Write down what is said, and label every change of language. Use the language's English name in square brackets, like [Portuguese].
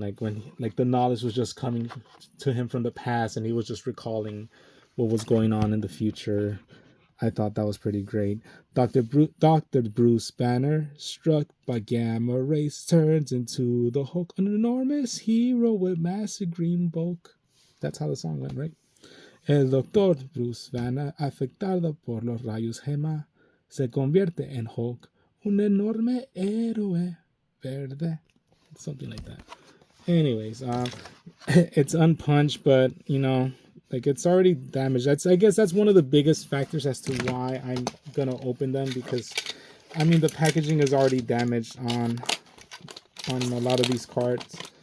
[English] Like when like the knowledge was just coming to him from the past, and he was just recalling what was going on in the future. I thought that was pretty great. Dr. Bruce Banner, struck by gamma rays, turns into the Hulk, an enormous hero with massive green bulk. That's how the song went, right? [Spanish] El Doctor Bruce Banner, afectado por los rayos Gemma, se convierte en Hulk, un enorme héroe verde. [English] Something like that. Anyways, it's unpunched, but like it's already damaged. I guess that's one of the biggest factors as to why I'm gonna open them, because I mean the packaging is already damaged on a lot of these cards.